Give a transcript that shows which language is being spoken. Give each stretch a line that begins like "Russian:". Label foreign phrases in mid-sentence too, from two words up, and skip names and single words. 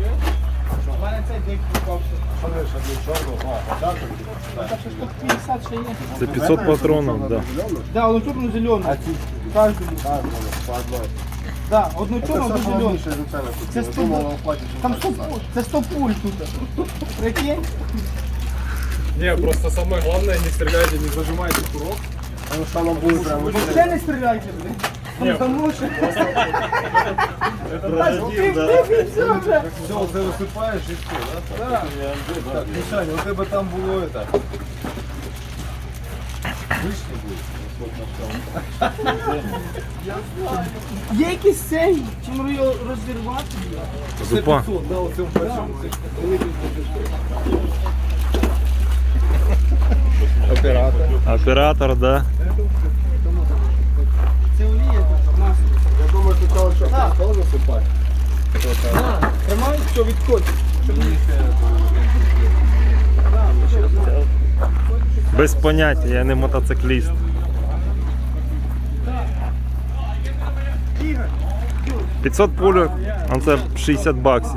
Ukrainian: Це 500 патронів, да. Да, одну чорну зелену. Да, одну чорну, одну зелену. Це 100 пуль. Там 100 пуль. Це 100 пуль тут. Прикинь?
Russian: Не, просто самое главное, не стреляйте, не зажимайте курок. Потому что оно будет прям...
Ukrainian: Вообще не стріляйте, блин.
Russian: Потому що... Все, ты высыпаешь и все, да? Да. Так, Мишаня, у тебя там было это... Вышли будет?
Ukrainian: Є якийсь цей, чим його розірвати? Зупа. Да, вот в цьому Оператор.
Russian: Оператор, да.
Ukrainian: Це олія тут, масло.
Russian: Я думаю, что там что, стол засыпать?
Ukrainian: Тримай, що відходь. Без поняття, я не мотоцикліст. Ігор, 500 пульок, а це 60 баксів.